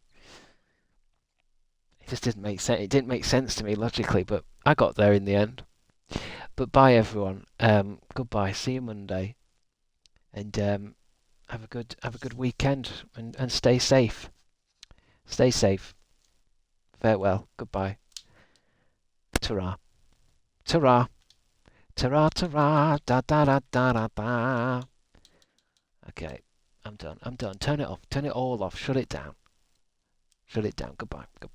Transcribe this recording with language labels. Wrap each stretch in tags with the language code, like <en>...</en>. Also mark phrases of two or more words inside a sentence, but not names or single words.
<en>It just didn't make sense. It didn't make sense to me logically, but I got there in the end. But bye everyone. Goodbye. See you Monday. And have a good weekend and stay safe. Stay safe. Farewell. Goodbye. Ta-ra. Ta-ra. Ta-ra, ta-ra, da da da da da da. Okay, I'm done. Turn it off. Turn it all off. Shut it down. Shut it down. Goodbye. Goodbye.</en>